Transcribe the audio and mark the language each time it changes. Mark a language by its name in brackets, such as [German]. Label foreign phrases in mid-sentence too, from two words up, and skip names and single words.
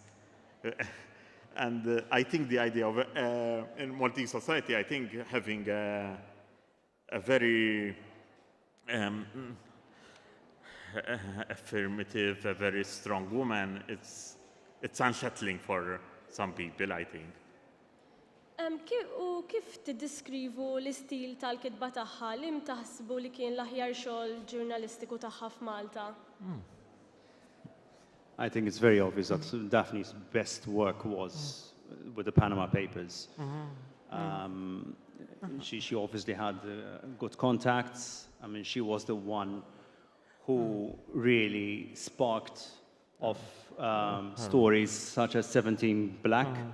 [English] And I think the idea of, in Maltese society, I think having a very affirmative, a very strong woman, it's unsettling for some people, I think. [Maltese] U kif tiddeskrivu l-istil tal-kitba tagħha li taħsbu li kien l-aħjar xogħol ġurnalistiku tagħha f'Malta? [English] I think it's very obvious that Daphne's best work was with the Panama Papers. She obviously had good contacts. I mean, she was the one who really sparked off stories such as 17 Black.